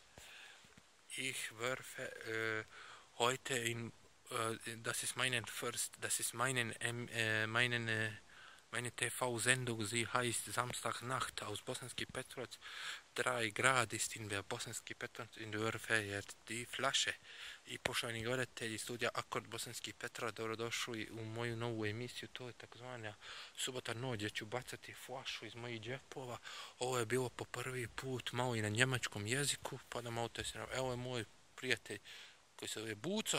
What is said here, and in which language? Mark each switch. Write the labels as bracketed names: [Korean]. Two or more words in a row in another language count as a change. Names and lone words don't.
[German] Ich werfe heute das ist meine TV-Sendung, sie heißt Samstagnacht aus Bosanski Petrovac. 3 Grad ist in der Bosanski Petrovac in der werfe jetzt die flaše. [Bosnian] I poštovani gledatelji studija Akkord Bosanski Petrovac, dobrodošli u moju novu emisiju. To je takozvana subota noć gdje ću bacati flašu iz mojih džepova. Ovo je bilo po prvi put malo i na njemačkom jeziku, pa da malo testiramo. Evo je moj prijatelj koji se zove Buco.